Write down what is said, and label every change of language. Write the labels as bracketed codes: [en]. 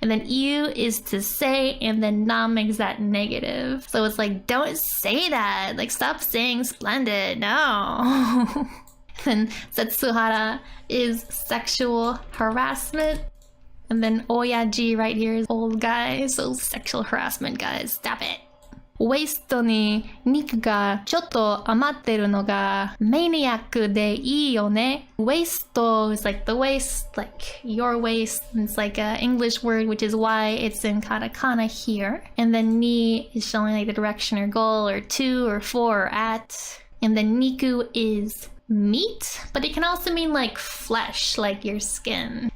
[en] And then you is to say, and then na makes that negative. So it's like, don't say that. Like, stop saying splendid. No. Then setsuhara is sexual harassment. And then oyaji right here is old guy. So sexual harassment, guys. Stop it. [ja] ウエストに肉がちょっと余ってるのがマニアックでいいよね。 [en] Waist is like the waist, like your waist. It's like an English word, which is why it's in katakana here. And then ni is showing like the direction or goal or to or for or at. And then niku is meat, but it can also mean like flesh, like your skin.